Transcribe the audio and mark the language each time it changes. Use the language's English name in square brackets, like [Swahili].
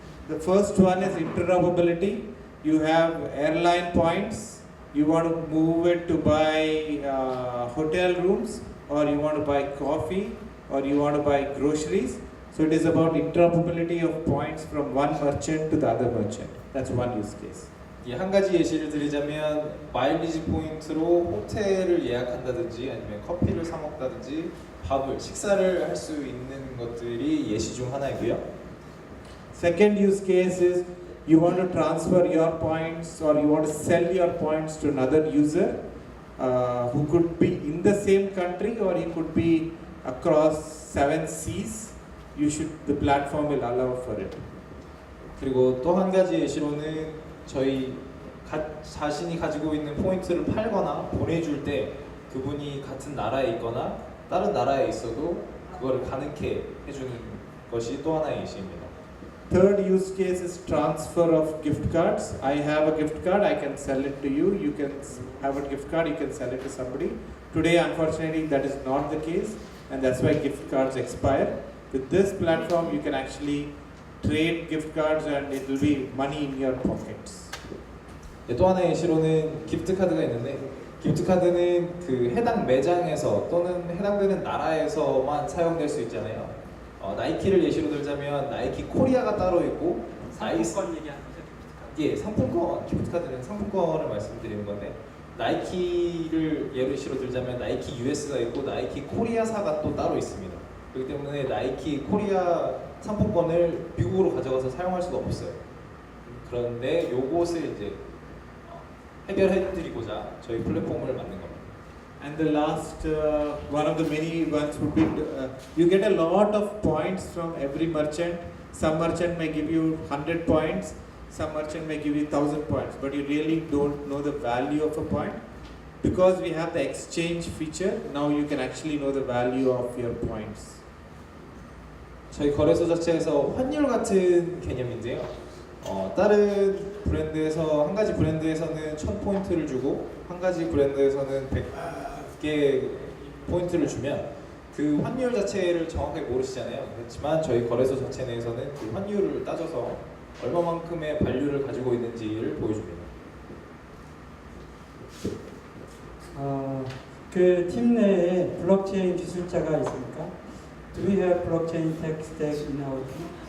[English] The first one is interoperability. You have airline points. You want to move it to buy hotel rooms, or you want to buy coffee, or you want to buy groceries. So it is about interoperability of points from one merchant to the other merchant. That's one use case. [Korean] 한 가지 예시를 드리자면 마일리지 포인트로 호텔을 예약한다든지 아니면 커피를 사 먹다든지 식사를 할 수 있는 것들이 예시 중 하나이고요. [English] Second use case is you want to transfer your points or you want to sell your points to another user who could be in the same country or he could be across 7 seas. The platform will allow for it. [Korean] 그리고 또 한 가지 예시로는 저희 자신이 가지고 있는 포인트를 팔거나 보내줄 때 그분이 같은 나라에 있거나 다른 나라에 있어도 그거를 가능케 해주는 것이 또 하나의 예시입니다. [English] Third use case is transfer of gift cards. I have a gift card, I can sell it to you. You can have a gift card, you can sell it to somebody. Today, unfortunately, that is not the case, and that's why gift cards expire. With this platform, you can actually trade gift cards and it will be money in your pockets. [Korean] 또 하나의 예시로는 기프트 카드가 있는데 기프트 카드는 그 해당 매장에서 또는 해당되는 나라에서만 사용될 수 있잖아요. 나이키를 예시로 들자면 나이키 코리아가 따로 있고 상품권 얘기하는 거죠? 예, 상품권 기프트 카드는 상품권을 말씀드리는 건데 나이키를 예시로 들자면 나이키 US가 있고 나이키 코리아사가 또 따로 있습니다. 그렇기 때문에 나이키 코리아 상품권을 미국으로 가져가서 사용할 수가 없어요. 그런데 요것을 이제 해결해드리고자 저희 플랫폼을 만든 겁니다. [English] And the last one of the many ones would be you get a lot of points from every merchant. Some merchant may give you 100 points, some merchant may give you 1,000 points, but you really don't know the value of a point. Because we have the exchange feature, now you can actually know the value of your points. [Korean] 저희 거래소 자체에서 환율 같은 개념인데요. 다른 브랜드에서 한 가지 브랜드에서는 1000포인트를 주고 한 가지 브랜드에서는 100개 포인트를 주면 그 환율 자체를 정확하게 모르시잖아요. 그렇지만 저희 거래소 자체 내에서는 그 환율을 따져서 얼마만큼의 밸류를 가지고 있는지를 보여줍니다. 그 팀 내에 블록체인 기술자가 있습니까? [English] Do we have blockchain tech stack in our team?